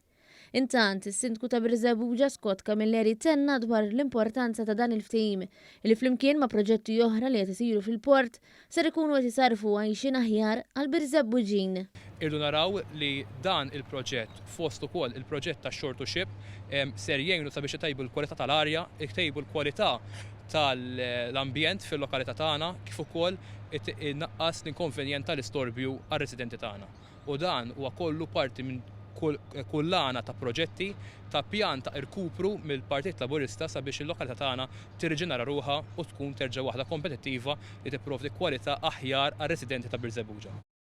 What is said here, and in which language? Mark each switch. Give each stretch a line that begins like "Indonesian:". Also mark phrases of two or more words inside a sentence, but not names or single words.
Maltese: Intant, is-Sindku ta' Birżebbuġa Scott Camilleri tenna dwar l-importanza ta' dan il-ftehim li flimkien ma' proġetti oħra li qed isiru fil-port ser ikunu qed isarfu għajxin aħjar għal Birżebbuġin. Irdu naraw li dan il-proġett fost ukoll il-proġett ta'
English: shore to ship
Maltese: ser jgħinu sabiex itejbu l-kwalità tal-arja, itejbu l-kwalità tal-ambjent fil-lokalità tagħna kif ukoll innaqqas l-inkonvenjent tal-istorbju għar-residenti tagħna. U dan huwa kollu parti minn kullana ta' proġetti ta' pjan ta' irkupru mill-Partit Laburista sabiex il-lokalità tagħna tirriġenera ruħha u tkun terġa' waħda kompetittiva li tipprovdi kwalità aħjar għar-residenti ta' Birżebbuġa.